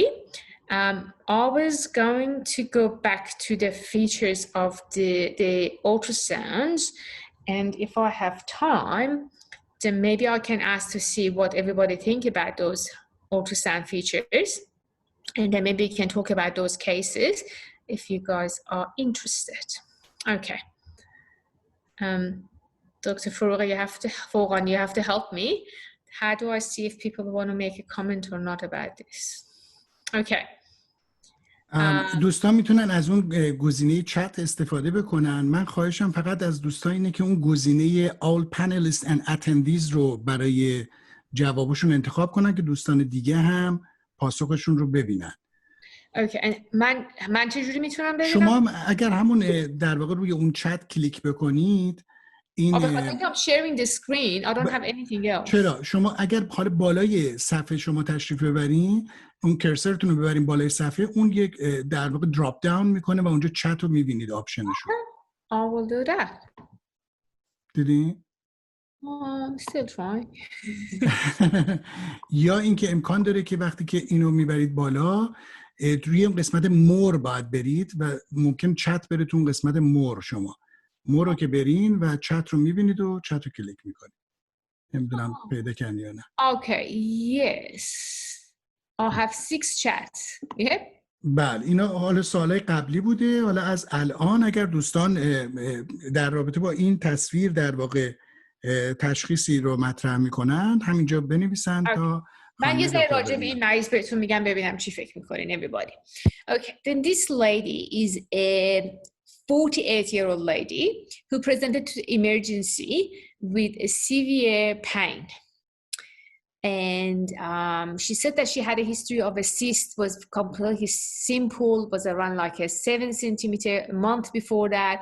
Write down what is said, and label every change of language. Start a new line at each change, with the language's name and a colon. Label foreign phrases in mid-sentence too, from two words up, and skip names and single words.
English: I was going to go back to the features of the ultrasounds, and if I have time, then maybe I can ask to see what everybody think about those ultrasound features, and then maybe we can talk about those cases if you guys are interested. Okay. Dr. Forghani, you have to help me. How do I see if people want to make a comment or not about this? Okay.
Persian: دوستان میتونن از اون گزینه چت استفاده بکنن. من خواهشم فقط از دوستان اینه که اون گزینه
English: all panelists and attendees
Persian: رو برای جوابشون انتخاب کنن که دوستان دیگه هم پاسخشون رو ببینن. اوکی. من چجوری میتونم ببینم؟ شما اگر همون در واقع روی اون چت کلیک بکنید، این
English: I think I'm sharing the screen. I don't have anything else.
Persian: چرا؟ شما اگر بالای صفحه شما تشریف ببرین، اون کرسرتون رو ببرین بالای صفحه، اون یک در واقع
English: drop down
Persian: میکنه و اونجا چت رو میبینید آپشنشو.
English: I will do that.
Persian: دیدین؟
English: Still trying.
Persian: یا اینکه امکان داره که وقتی که اینو میبرید بالا، روی قسمت مور باید برید و ممکن چت بره تو اون قسمت مور. شما مور رو که برین و چت رو میبینید و چت رو کلیک میکنید. نمیدونم پیدا کردی یا نه.
English: Okay, yes. I have 6 chats. Yep.
Persian: بله، اینا حالا سوالای قبلی بوده. حالا از الان اگر دوستان در رابطه با این تصویر در واقع تشخیصی رو مطرح میکنن همینجا بنویسن تا من یه ذره راجع به این مریض بهتون میگم ببینم چی فکر میکنین everybody.
English: Okay, then this lady is a 48-year-old lady who presented to the emergency with a severe pain. And she said that she had a history of a cyst, was completely simple, was around like a 7 centimeter a month before that.